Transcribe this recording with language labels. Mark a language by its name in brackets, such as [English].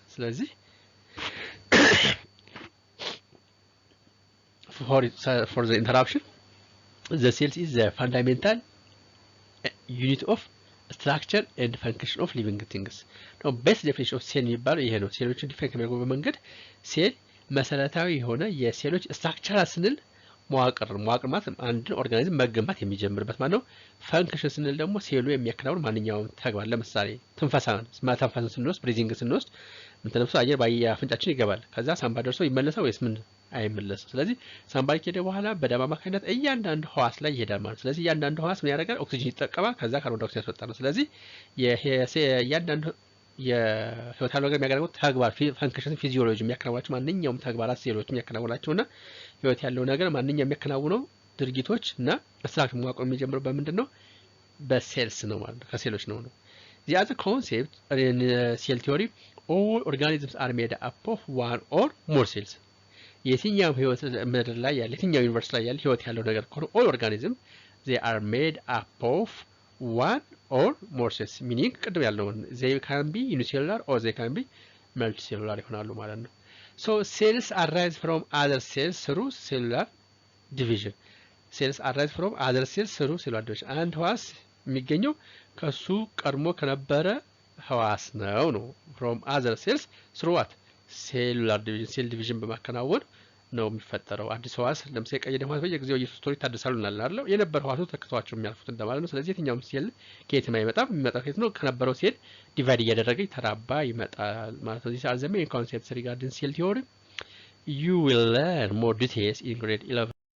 [English] ስለዚህ for the interruption the cell is the fundamental unit of structure and function of living things. now best definition of cell [Amharic] የሚባለው ይሄ ነው። ሴሎችን ዲፋይን ከሚያደርገው መንገድ ሴል መሰረታዊ የሆነ የሴሎች ስትራክቸር ስንል መዋቅር ማለት አንድን ኦርጋኒዝም መገንባት የሚጀምርበት ማለት ነው። ፈንክሽን ስንል ደግሞ ሴሉ የሚያከናውን ማንኛውም ተግባር ለምሳሌ ትንፈሳን ስንወስድ ብሪዚንግ ስንወስድ ምንተነፍሱ አየር በአፍንጫችን ይገባል። ከዛ ሳምባ ደርሶ ይመለሳል ወይስ ምን አይመለስም። ስለዚህ ሳምባ ከሄደ በኋላ በደም አማካኝነት እያንዳንዱ ህዋስ ላይ ይሄዳል ማለት። ስለዚህ እያንዳንዱ ህዋስ ምን ያደርጋል? ኦክሲጅን ይጠቀማል። ከዛ ካርቦን ዳይኦክሳይድ ያስወጣል። ስለዚህ እያንዳንዱ የህይወት ያለው ነገር የሚያደርገው ተግባር ፈንክሽን ፊዚዮሎጂ የሚያከናውናቸው ማንኛውም ተግባራት ሴሎች የሚያከናውናቸውና ህይወት ያለው ነገር ማንኛውም የሚያከናውነው ድርጊቶች እና ስትራክቸር መዋቅር የሚጀምረው በምንድን ነው? በሴልስ ነው ማለት ነው። ከሴሎች ነው ነው [English] the other concept in cell theory all organisms are made up of one or more cells. [Amharic] የትኛው ህይወት ምድር ላይ ያለ የትኛው ዩኒቨርስ ላይ ያለ ህይወት ያለው ነገር ከሆነ [English] all organism they are made up of one or more cells meaning [Amharic] ቅድም ያልነው [English] they can be unicellular or they can be multicellular [Amharic] ይሆናሉ ማለት ነው። [English] so cells arise from other cells through cellular division. cells arise from other cells through cellular division. [Amharic] አንድ ህዋስ የሚገኘው ከሱ ቀድሞ ከነበረ ህዋስ ነው [English] from other cells through what cellular division cell division [Amharic] በማከናወን ነው የሚፈጠረው። አዲስ ህዋስ ለምሳሌ ቀይ ደም ህዋስ በየጊዜው እየተስቶሪ ታደሳሉ እናላለው የነበረ ህዋሱ ተከቷቸው የሚያልፉት እንደማለት ነው። ስለዚህ የትኛውም ሴል ከየት አይመጣም የሚመጣው ከየት ነው? ከነበረው ሴል ዲቫይድ እያደረገ ተራባ ይመጣል ማለት ነው። [English] this are the main concepts regarding cell theory. you will learn more details in grade 11.